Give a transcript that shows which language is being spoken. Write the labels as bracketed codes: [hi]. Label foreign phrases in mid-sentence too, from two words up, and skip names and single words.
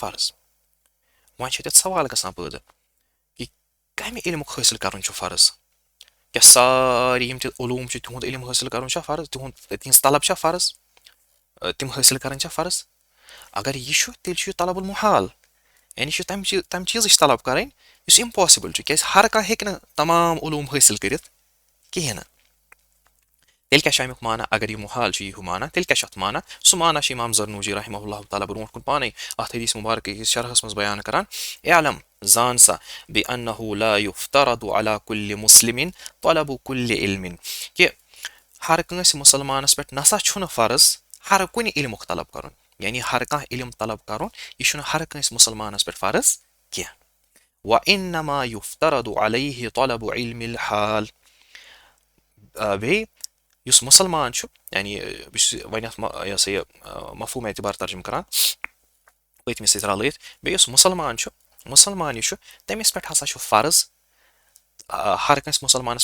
[ks] فرض وۄنۍ چھُ تتھ سوال گژھان پٲدٕ کہِ کمہِ علمُک حٲصِل کرُن چھُ فرض کیٛاہ سٲری یِم تہِ علوٗم چھِ تِہُنٛد علم حٲصِل کرُن چھا فرض تِہنٛز طلب چھا فرض تِم حٲصِل کرٕنۍ چھا فرض اگر یہِ چھُ تیٚلہِ چھُ یہِ [ar] طلب المحال [ks] یعنی چھُ تمہِ چیٖزٕچ طلب کرٕنۍ یُس اِمپاسِبٕل چھُ کیازِ ہر کانٛہہ ہیٚکہِ نہٕ تمام علوٗم حٲصِل کٔرِتھ کِہیٖنۍ نہٕ تیٚلہِ کیاہ چھُ امیُک معنا اگر یہِ محال چھُ یہِ ہیوٗ معنا تیٚلہِ کیاہ چھُ اتھ معنا سُہ معنا چھُ امام زرنوجی [ar] رحمہ اللہ تعالیٰ [ks] برونٛٹھ کُن پانے اتھ حدیٖث مُبارکہٕ کِس شرحس منٛز بیان کران اعلم زان سا [ar] بأنه لا يفترض على كل مسلم طلب كل علم [ks] کہِ ہر کٲنٛسہِ مُسلمانس پٮ۪ٹھ نسا چھُنہٕ فرض ہر کُنہِ علمُک طلب کرُن یعنی ہر کانٛہہ علم طلب کرُن یہِ چھُنہٕ ہر کٲنٛسہِ مُسلمانس پٮ۪ٹھ فرض کینٛہہ [ar] وإنما يفترض عليه طلب علم الحال [ks] بیٚیہِ یُس مُسلمان چھُ یعنی بہٕ چھُس وۄنۍ اتھ یہِ ہسا یہِ مفہوٗم اعتبار ترجُمہٕ کران پٔتمِس سۭتۍ رلٲیِتھ بیٚیہِ یُس مُسلمان یہِ چھُ تٔمِس پٮ۪ٹھ ہسا چھُ فرض ہر کٲنٛسہِ مُسلمانس